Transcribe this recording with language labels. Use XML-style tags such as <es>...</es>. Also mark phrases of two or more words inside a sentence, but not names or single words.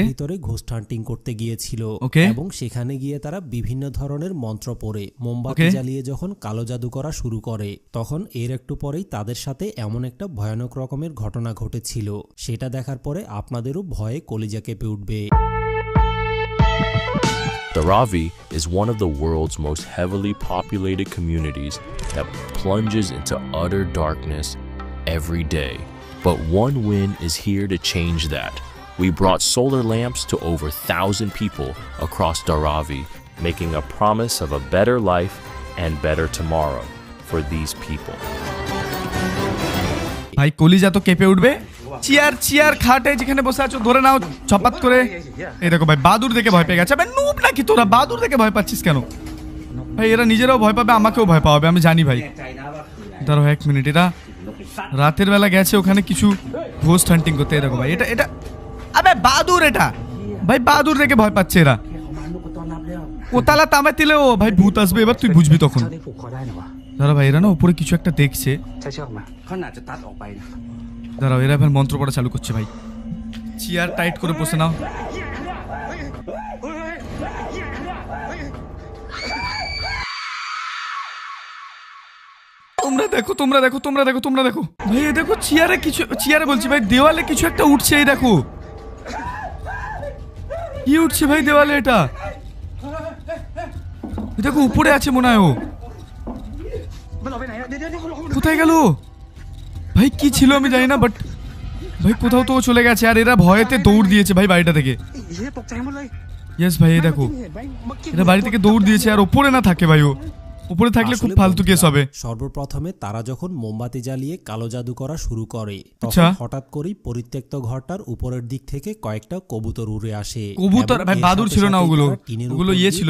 <bn>ভিতরে</bn> <en>ghost hunting</en> <bn>করতে গিয়েছিল, এবং সেখানে গিয়ে তারা বিভিন্ন ধরনের মন্ত্র পড়ে মোমবাতি জ্বালিয়ে যখন কালো জাদু করা শুরু করে, তখন এর একটু পরেই তাদের সাথে এমন একটা ভয়ানক রকমের ঘটনা ঘটেছিল। সেটা দেখার পরে আপনাদেরও ভয়ে কলিজা কেঁপে উঠবে।</bn> <en>Dharavi is one of the world's most heavily populated communities that plunges into utter darkness every day. But one win is here to change that. We brought solar lamps to over 1,000 people across Dharavi, making a promise of a better life and better tomorrow for these people.</en> <bn>ভাই কলিজা তো কেঁপে উঠবে। চেয়ার খাটে যেখানে বসে আছো ধরে নাও চপাত করে। এই দেখো ভাই, বাদুর দেখে ভয় পেয়ে গেছে। ভাই নুব নাকি তোরা, বাদুর দেখে ভয় পাচ্ছিস কেন ভাই? এরা নিজেরাও ভয় পাবে, আমাকেও ভয় পাওয়াবে, আমি জানি ভাই। ধরো এক মিনিট, এরা রাতের বেলা গেছে ওখানে কিছু</bn> <en>ghost hunting</en> <bn>করতে। এই দেখো ভাই, এটা আবে বাদুর, এটা ভাই বাদুর দেখে ভয় পাচ্ছে এরা। কোতালা তামে দিলে ও ভাই ভূত আসবে, এবার তুই বুঝবি তখন।</bn> <th>นี่ผูกคอได้นะวะ</th> <bn>দাঁড়া ভাই, এরা না উপরে কিছু একটা দেখছে।</bn> <th>ใช้เชือกมาเขาน่าจะตัดออกไปนะ</th> <bn>দাঁড়াও, এরা এবার মন্ত্র পড়া চালু করছে ভাই।</bn> <en>chair tight</en> <bn>করে বসে নাও। তোমরা দেখো, তোমরা দেখো, তোমরা দেখো, তোমরা দেখো ভাই, এই দেখো চেয়ারে কিছু, চেয়ারে বলছি ভাই দেওয়ালে কিছু একটা উঠছে। এই দেখো কি উঠছে ভাই দেওয়ালে, এটা এই দেখো উপরে আছে মনে হয় ও।</bn> <th>มันออกไปไหนอะเดี๋ยวเขาลง</th> <bn>কোথায় গেল ভাই? কি ছিল আমি জানি না, বাট ভাই কোথাও তো ও চলে গেছে। আর এরা ভয়েতে দৌড় দিয়েছে ভাই বাড়িটা থেকে।</bn> <th>เฮียตกใจหมดเลย</th> <bn>ইয়েস ভাই, এই দেখো</bn> <th>เห็นไหมเมื่อกี้</th> <bn>এরা বাড়ি থেকে দৌড় দিয়েছে। আর ওপরে না থাকে ভাই, ও উপরে থাকলে খুব আসলে ফালতু কেস হবে। সর্বপ্রথমে তারা যখন মোমবাতি জ্বালিয়ে কালো জাদু করা শুরু করে, আচ্ছা। তখন হঠাৎ করেই পরিত্যক্ত ঘরটার উপরের দিক থেকে কয়েকটা কবুতর উড়ে আসে। কবুতর এবং ভাই এর বাদুড় সাথে ছিল না সাথেই ওগুলো, তারা টিনের ওগুলো উপর ইয়ে দিয়ে</bn>